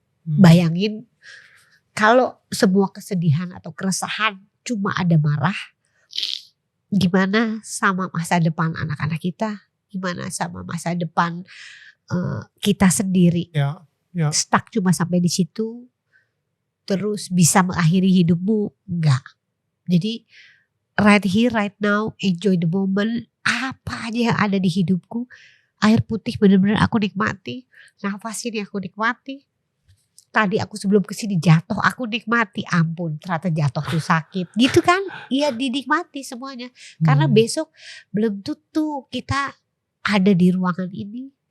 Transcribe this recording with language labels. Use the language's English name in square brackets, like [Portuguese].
[Indonesian] Bayangin kalau semua kesedihan atau keresahan cuma ada marah, gimana sama masa depan anak-anak kita? Gimana sama masa depan kita sendiri? Stuck cuma sampai di situ, terus bisa mengakhiri hidupmu? Enggak. [English] Jadi right here, right now, enjoy the moment. [Indonesian] Apa aja yang ada di hidupku. Air putih benar-benar aku nikmati. Nafas ini aku nikmati. Tadi aku sebelum kesini jatuh, aku nikmati. Ampun, ternyata jatuh tuh sakit. Gitu kan? Iya, dinikmati semuanya. Karena besok belum tentu kita ada di ruangan ini.